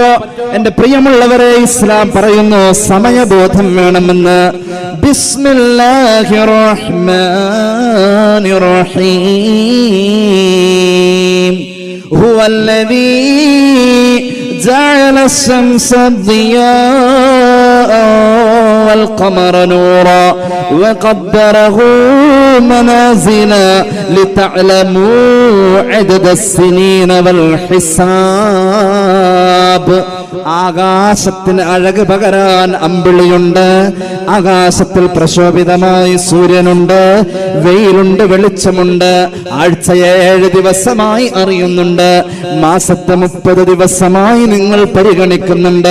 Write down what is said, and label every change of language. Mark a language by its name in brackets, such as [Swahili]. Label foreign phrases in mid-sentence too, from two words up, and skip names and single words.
[Malayalam] എന്റെ പ്രിയമുള്ളവരെ, ഇസ്ലാം പറയുന്നു സമയബോധം വേണമെന്ന്. [Arabic] بسم الله الرحمن الرحيم. هو الذي جعل الشمس ضياء والقمر نورا وقدره منازل لتعلموا عدد السنين والحساب. [Malayalam] ആകാശത്തിന് അഴക് പകരാൻ അമ്പിളിയുണ്ട്. ആകാശത്തിൽ പ്രശോഭിതമായി സൂര്യനുണ്ട്, വെയിലുണ്ട്, വെളിച്ചമുണ്ട്. ആഴ്ചയെ 7 ദിവസമായി അറിയുന്നുണ്ട്. മാസത്തെ 30 ദിവസമായി നിങ്ങൾ പരിഗണിക്കുന്നുണ്ട്.